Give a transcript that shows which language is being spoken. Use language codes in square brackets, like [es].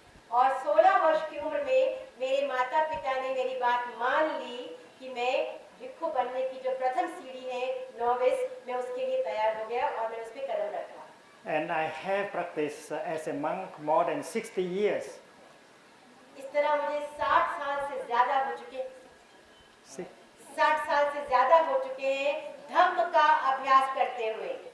[hi] और 16 वर्ष की उम्र में मेरे माता पिता ने मेरी बात मान ली कि मैं भिक्षु बनने की जो प्रथम सीढ़ी है नोविस, मैं उसके लिए तैयार हो गया और मैंने उस पर कदम रखा। [en] And I have practiced as a monk more than 60 years. [hi] इस तरह मुझे 60 साल से ज्यादा हो चुके 60 साल से ज्यादा हो चुके हैं धम्म का अभ्यास करते हुए।